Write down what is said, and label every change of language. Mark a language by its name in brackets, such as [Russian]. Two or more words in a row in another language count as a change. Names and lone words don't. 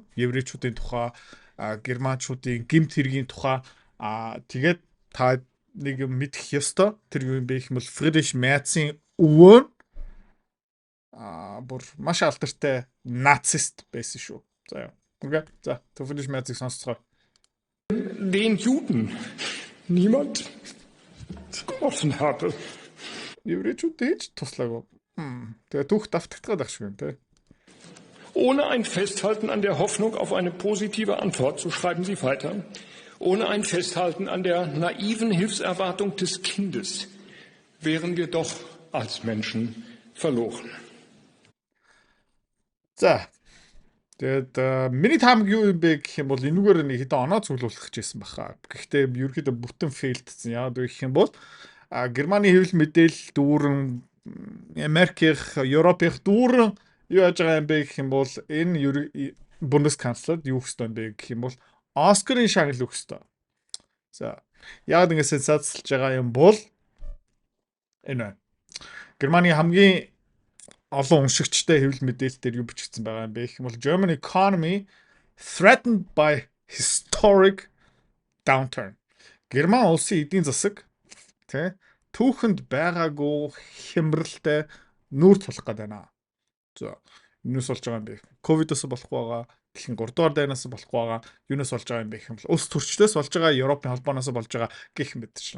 [Mongolian] Еврейчүүдийн тухай, германчуудын гэмт хэргийн тухай тэгээд та нэг юм мэдэх ёстой. Тэр юу юм бэ гэх юм бол Friedrich Merz-ийн өвөө бүр маш алдартай нацист байсан шүү. За яа. Окей. За, Friedrich Merz-ийг сонсцгоо. [German] Den Juden niemand geholfen hatte. [Mongolian] Еврейчүүд ээж туслаагүй. Тэгээ түүх давтагдгаад байх шиг юм те. [German] Ohne ein Festhalten an der Hoffnung auf eine positive Antwort, so schreiben Sie weiter, ohne ein Festhalten an der naiven Hilfserwartung des Kindes, wären wir doch als Menschen verloren. [Mongolian] За. Тэгээд миний таамаг юу юм бэ гэх юм бол энүүгээр нэг хэдэн оноо цуглуулах гэжсэн баха. Гэхдээ ерөөхдөө бүтэн фейлдсэн. Яагаад вэ гэх юм бол Германы хэвлэл мэдээлэл дүүрэн Америкийн, Европын дүүрэн юу яаж байгаа юм бэ гэх юм бол энэ Бундесканцлер юу гэсэн бэ гэх юм бол Оскарын шагнал өгөх ёстой. За. Яагаад ингэ сенсацлж байгаа юм бол энэ Германы хамгийн олон уншигчтай хэвлэл мэдээлэлээр юу бичигдсэн байгаа юм бэ гэх юм бол [English] German economy threatened by historic downturn. [Mongolian] Герман улсын эдийн засаг түүхэнд байгаагүй хямралтай нүүр тулах гээд байна. За, юунаас болж байгаа юм бэ? Ковидос болох байгаа, дэлхийн 3 дугаар дайнаас болох байгаа, юунаас болж байгаа юм бэ гэх юм бол улс төрчлөөс болж байгаа, Европын холбооноос болж байгаа гэх мэт чинь.